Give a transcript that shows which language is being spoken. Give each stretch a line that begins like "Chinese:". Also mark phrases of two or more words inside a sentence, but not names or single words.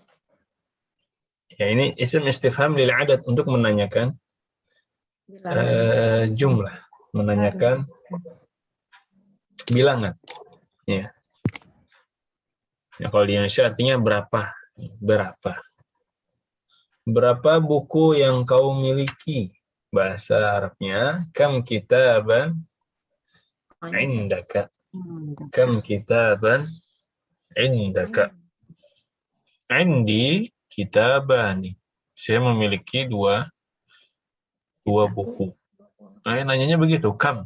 Indonesian: Ya, ini
Arabic: اسم استفهام للعدد
Indonesian: untuk menanyakan jumlah, menanyakan bilangan. Ya. Ya, kalau di Indonesia artinya berapa? Berapa buku yang kau miliki?
Arabic: Bahasa Arabnya كم كتابا عندك. كم كتابا عندك. عندي كتابان.
Indonesian: Saya memiliki dua buku. Nah, nanyanya begitu, kam.